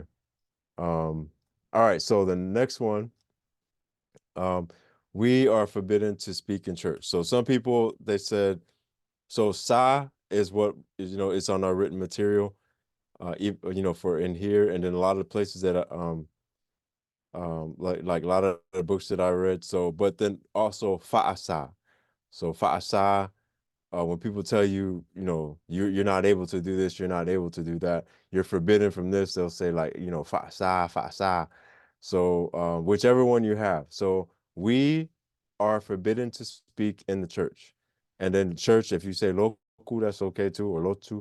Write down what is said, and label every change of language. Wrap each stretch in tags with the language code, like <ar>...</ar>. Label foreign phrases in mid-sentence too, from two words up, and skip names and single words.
<en>All right, so the next one, um, we are forbidden to speak in church. So some people they said so sa is what is, it's on our written material, for in here, and then a lot of the places that like a lot of the books that I read. So, but then also fa'asa. So fa'asa, when people tell you, you're not able to do this, you're not able to do that, you're forbidden from this, they'll say like,</en> <sm>fa'asa, fa'asa.</sm> <en>So, whichever one you have. So we are forbidden to speak in the church. And then church, if you say loku, that's okay too, or lotu.</en>